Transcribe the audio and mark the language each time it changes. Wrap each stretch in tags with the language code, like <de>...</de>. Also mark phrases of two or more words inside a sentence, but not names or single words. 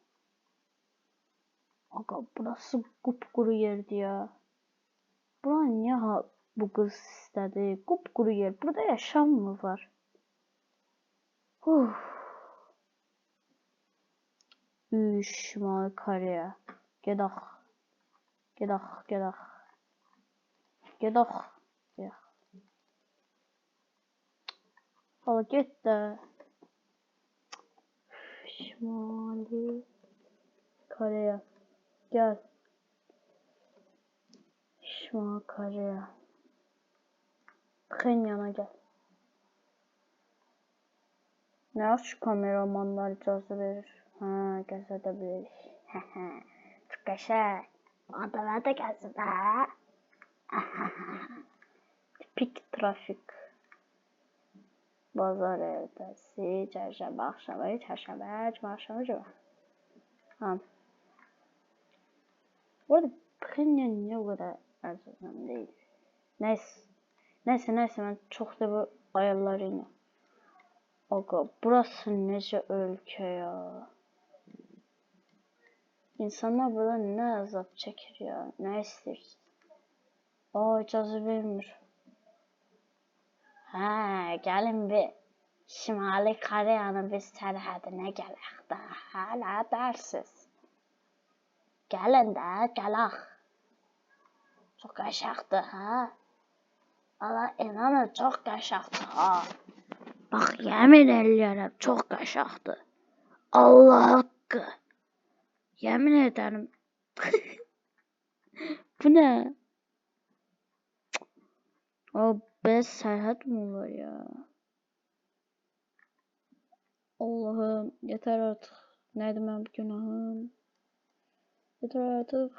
<tr>Aga burası kupkuru yerdi ya. Bura niye bu kız istedi? Kupkuru yer. Burada yaşam mı var? Şimal Koreya. Gedak. Gedak, gedak. Gedak. Gedak. Hala git de. Şimali Koreya. Gel. Şimal Koreya. Pxenyana gel. Ne şu kameramanlar icazə verir?</tr> <az>Ha, gəzə də bilərik. Çok qəşəng. Adalar da gəzir də. Tipik trafik. Bazar ertəsi, çərşənbə axşamı, çərşənbə, cümə axşamı, cümə. Tamam.</az> <tr>Bu arada Pxenyan niye o kadar ərzəzəm değil? Neyse ben çok da bu ayarlarıyla. Aga burası nece ülke ya. İnsanlar burada ne azap çekir ya. Ne istersin?</tr> <az>İcazə vermir. Ha, gəlin bir Şimali Koreyanın biz sərhədinə gələk də. Hələ dərsiniz. Gəlin də, gələk. Çox qəşəngdir, hə? Allah inanın, çox qəşəngdir, ha. Bax, yemin eləyərəm, çox qəşəngdir. Allah haqqı.</az> <tr>Yemin ederim.</tr> <az>Bu ne? Bez sərhəd mi olur ya?</az> <tr>Allah'ım yeter artık. Neydi ben bu günahım? Yeter artık.</tr>